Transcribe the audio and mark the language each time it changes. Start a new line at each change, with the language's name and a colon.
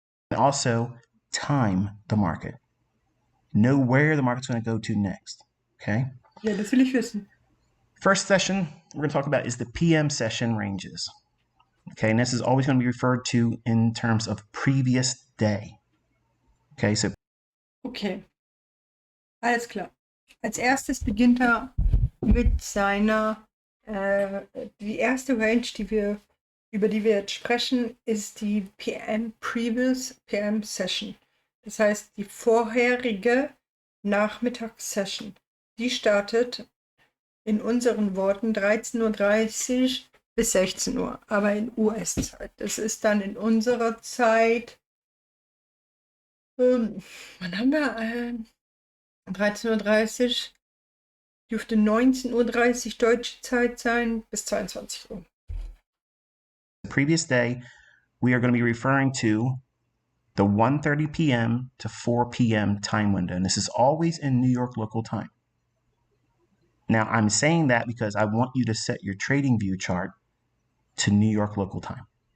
English: And also time the market. Know where the market's going to go to next, okay?
German: Ja, das will ich wissen.
English: First session we're going to talk about is the PM session ranges, okay? And this is always going to be referred to in terms of previous day, okay? So
German: Okay, alles klar. Als erstes beginnt er mit seiner, die erste Range, über die wir jetzt sprechen, ist die PM Previous PM Session. Das heißt, die vorherige Nachmittagssession. Die startet in unseren Worten 13:30 Uhr bis 16 Uhr, aber in US-Zeit. Das ist dann in unserer Zeit, wann haben wir? 13:30 Uhr, dürfte 19:30 Uhr deutsche Zeit sein, bis 22 Uhr.
English: the previous day, we are going to be referring to the 1:30 p.m. to 4 p.m. time window. And this is always in New York local time. Now, I'm saying that because I want you to set your Tradingview chart to New York local time.